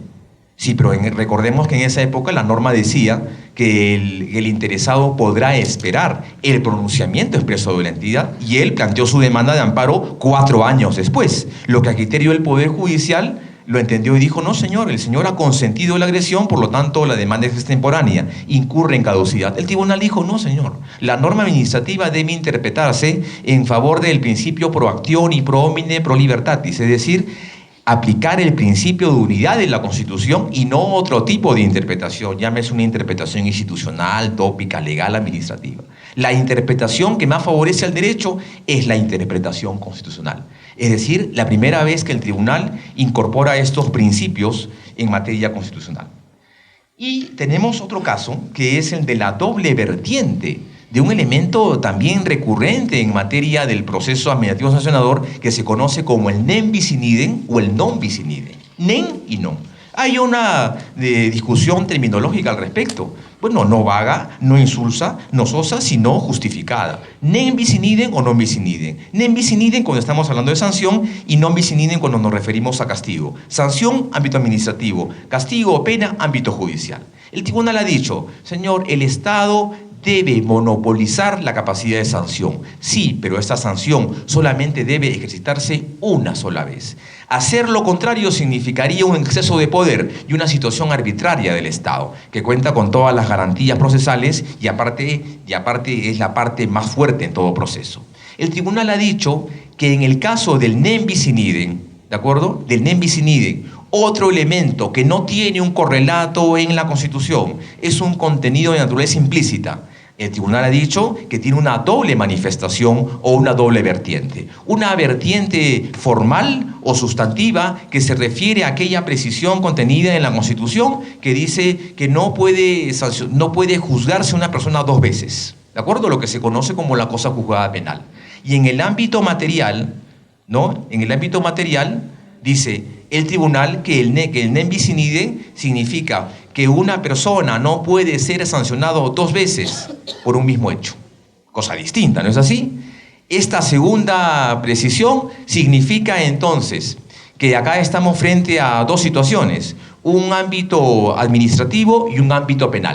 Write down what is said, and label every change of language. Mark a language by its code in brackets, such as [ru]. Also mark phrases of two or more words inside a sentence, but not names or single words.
[es] Sí, pero recordemos que en esa época la norma decía que el interesado podrá esperar el pronunciamiento expreso de la entidad, y él planteó su demanda de amparo 4 años después, lo que a criterio del Poder Judicial lo entendió y dijo, no señor, el señor ha consentido la agresión, por lo tanto la demanda es extemporánea, incurre en caducidad. El tribunal dijo, no señor, la norma administrativa debe interpretarse en favor del principio [la] pro actione [es] y [la] pro homine pro libertatis, [es] es decir, aplicar el principio de unidad de la Constitución y no otro tipo de interpretación, llámese una interpretación institucional, tópica, legal, administrativa. La interpretación que más favorece al derecho es la interpretación constitucional. Es decir, la primera vez que el tribunal incorpora estos principios en materia constitucional. Y tenemos otro caso, que es el de la doble vertiente, de un elemento también recurrente en materia del proceso administrativo sancionador que se conoce como el [la] nem bis in idem [es] o el [la] non bis in idem. [es] Nem y non. Hay una discusión terminológica al respecto. Bueno, no vaga, no insulsa, no sosa, sino justificada. [la] Nem bis in idem o non bis in idem. Nem bis in idem [es] cuando estamos hablando de sanción y [la] non bis in idem [es] cuando nos referimos a castigo. Sanción, ámbito administrativo. Castigo o pena, ámbito judicial. El tribunal ha dicho, señor, el Estado debe monopolizar la capacidad de sanción. Sí, pero esta sanción solamente debe ejercitarse una sola vez. Hacer lo contrario significaría un exceso de poder y una situación arbitraria del Estado, que cuenta con todas las garantías procesales y aparte es la parte más fuerte en todo proceso. El tribunal ha dicho que en el caso del [la] nem bis in idem, [es] ¿de acuerdo? [la] Del nem bis in idem, [es] otro elemento que no tiene un correlato en la Constitución es un contenido de naturaleza implícita. El tribunal ha dicho que tiene una doble manifestación o una doble vertiente. Una vertiente formal o sustantiva que se refiere a aquella precisión contenida en la Constitución que dice que no puede juzgarse una persona 2 veces. ¿De acuerdo? Lo que se conoce como la cosa juzgada penal. Y en el ámbito material, ¿no? En el ámbito material dice el tribunal que el [la] nem bis in idem [es] significa que una persona no puede ser sancionado 2 veces por un mismo hecho. Cosa distinta, ¿no es así? Esta segunda precisión significa entonces que acá estamos frente a 2 situaciones, un ámbito administrativo y un ámbito penal.